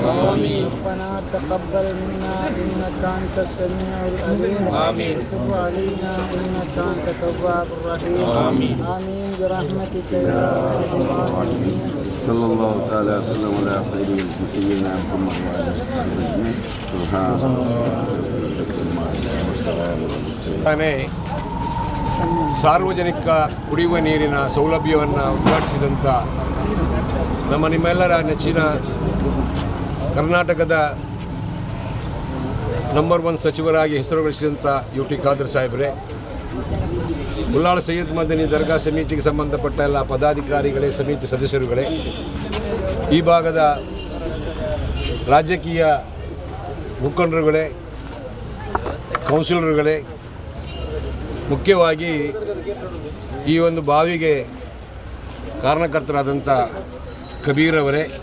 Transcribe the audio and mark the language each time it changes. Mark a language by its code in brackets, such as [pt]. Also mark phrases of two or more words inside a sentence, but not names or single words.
[ar] ربنا تقبل منا إنك أنت السميع العليم وتب علينا إنك أنت التواب الرحيم. آمين برحمتك يا أرحم الراحمين. صلى الله تعالى وسلم على خير سيدنا محمد وعلى آله أجمعين. سبحان الله. [kn] ಸಾರ್ವಜನಿಕ ಕುಡಿಯುವ ನೀರಿನ ಸೌಲಭ್ಯವನ್ನು ಉದ್ಘಾಟಿಸಿದಂಥ ನಿಮ್ಮೆಲ್ಲರ ನೆಚ್ಚಿನ ಕರ್ನಾಟಕದ ನಂಬರ್ 1 ಸಚಿವರಾಗಿ ಹೆಸರುಗಳಿಸಿದಂಥ UT ಖಾದರ್ ಸಾಹೇಬರೇ, ಉಳ್ಳಾಳ ಸೈಯದ್ ಮದನಿ ದರ್ಗಾ ಸಮಿತಿಗೆ ಸಂಬಂಧಪಟ್ಟ ಎಲ್ಲ ಪದಾಧಿಕಾರಿಗಳೇ, ಸಮಿತಿ ಸದಸ್ಯರುಗಳೇ, ಈ ಭಾಗದ ರಾಜಕೀಯ ಮುಖಂಡರುಗಳೇ, ಕೌನ್ಸಿಲರ್ಗಳೇ, ಮುಖ್ಯವಾಗಿ ಈ ಒಂದು ಬಾವಿಗೆ ಕಾರಣಕರ್ತರಾದಂಥ ಕಬೀರ್ ಅವರೇ,